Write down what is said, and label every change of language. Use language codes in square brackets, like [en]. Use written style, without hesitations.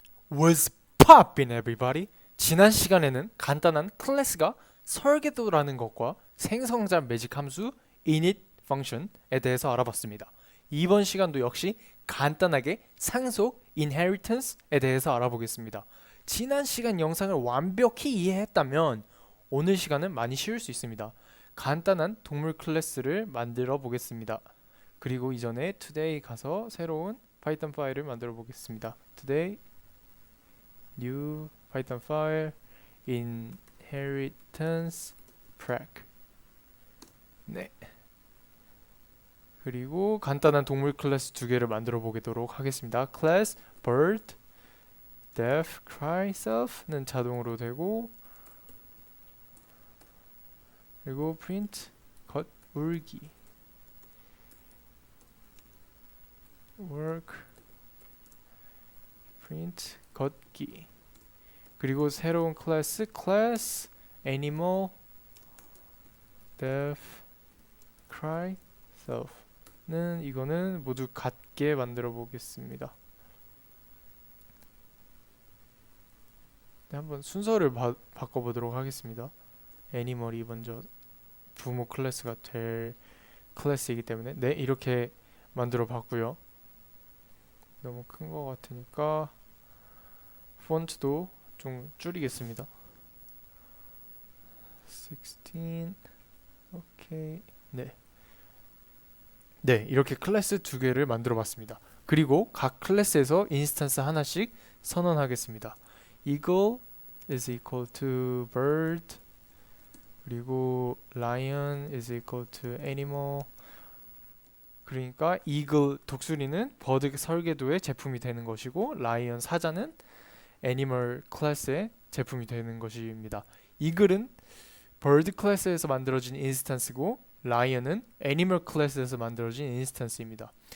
[en] What's poppin' everybody? [ko] 지난 시간에는 간단한 클래스가 설계도라는 것과 생성자 매직 함수 init function에 대해서 알아봤습니다. 이번 시간도 역시 간단하게 상속 inheritance에 대해서 알아보겠습니다. 지난 시간 영상을 완벽히 이해했다면 오늘 시간은 많이 쉬울 수 있습니다. 간단한 동물 클래스를 만들어 보겠습니다. 그리고 이전에 today 가서 새로운 파이썬 파일을 만들어 보겠습니다. [en] today new python file inheritance prac. [ko] 네. 그리고 간단한 동물 클래스 두 개를 만들어 보도록 하겠습니다. [en] class bird def cry self는 [ko] 자동으로 되고, 그리고 [en] print [ko] 겉 울기 [en] work print [ko] 걷기. 그리고 새로운 클래스 [en] class animal def cry self [ko] 는 이거는 모두 같게 만들어 보겠습니다. 네, 한번 순서를 바꿔보도록 하겠습니다. 애니멀이 먼저 부모 클래스가 될 클래스이기 때문에 네, 이렇게 만들어 봤고요. 너무 큰 거 같으니까 폰트도 좀 줄이겠습니다. 16. 오케이. 네. 네, 이렇게 클래스 두 개를 만들어 봤습니다. 그리고 각 클래스에서 인스턴스 하나씩 선언하겠습니다. [en] eagle is equal to bird, [ko] 그리고 [en] lion is equal to animal. [ko] 그러니까 eagle 독수리는 버드 설계도의 제품이 되는 것이고, lion 사자는 애니멀 클래스의 제품이 되는 것입니다. eagle은 bird 클래스에서 만들어진 인스턴스고, lion은 애니멀 클래스에서 만들어진 인스턴스입니다.